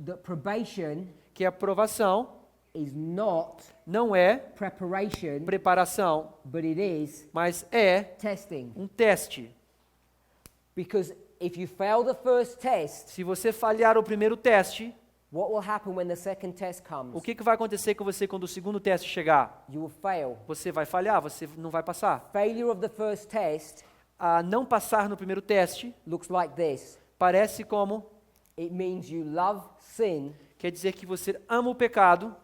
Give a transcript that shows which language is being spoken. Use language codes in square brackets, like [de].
[en] that probation [pt] que a aprovação [en] is not [pt] não é [en] preparation, [pt] preparação, [en] but it is [pt] mas é [en] testing. [pt] um teste. [en] Because if you fail the first test, [pt] Se você falhar o primeiro teste, [en] what will happen when the second test comes? [pt] o que vai acontecer com você quando o segundo teste chegar? [en] You will fail. [pt] Você vai falhar, você não vai passar. [en] Failure of the first test [pt] A não passar no primeiro teste [en] looks like this. [pt] parece como, [en] It means you love sin, [pt] quer dizer que você ama o pecado,